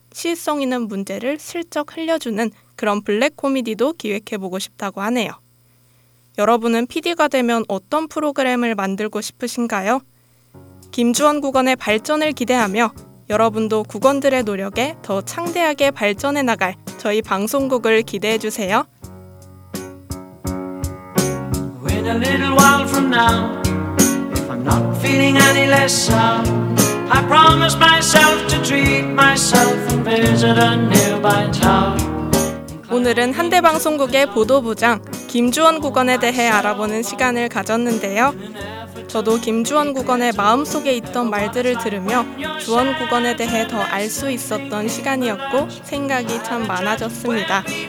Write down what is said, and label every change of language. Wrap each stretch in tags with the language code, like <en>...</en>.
<ko>시의성 있는 문제를 슬쩍 흘려주는 그런 블랙 코미디도 기획해보고 싶다고 하네요. 여러분은 PD가 되면 어떤 프로그램을 만들고 싶으신가요? 김주원 국언의 발전을 기대하며 여러분도 국언들의 노력에 더 창대하게 발전해 나갈 저희 방송국을 기대해 주세요.</ko> <en>In a little while from now, if I'm not feeling any less sad, I promise myself to treat myself and visit a nearby town.</en> <ko>오늘은 한대방송국의 보도부장 김주원 국언에 대해 알아보는 시간을 가졌는데요. 저도 김주원 국언의 마음속에 있던 말들을 들으며 주원 국언에 대해 더 알 수 있었던 시간이었고 생각이 참 많아졌습니다.</ko>